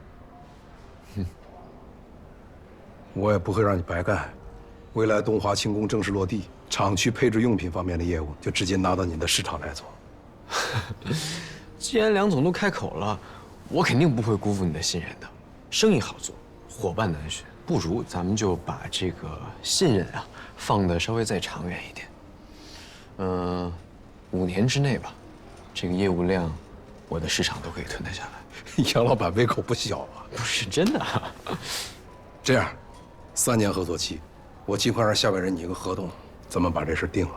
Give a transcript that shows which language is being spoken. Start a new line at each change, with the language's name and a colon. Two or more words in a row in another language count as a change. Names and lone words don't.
Chinese: 我也不会让你白干。未来东华轻工正式落地，厂区配置用品方面的业務就直接拿到你的市场来做。既然梁总都開口了，我肯定不會辜負你的信任的。生意好做，夥伴難選，不如咱們就把這個信任啊放得稍微再長遠一點。5年之內吧，這個業務量，我的市場都可以吞得下來。楊老板胃口不小啊！不是真的啊。這樣，3年合作期，我盡快讓下邊人擬個合同，咱們把這事定了。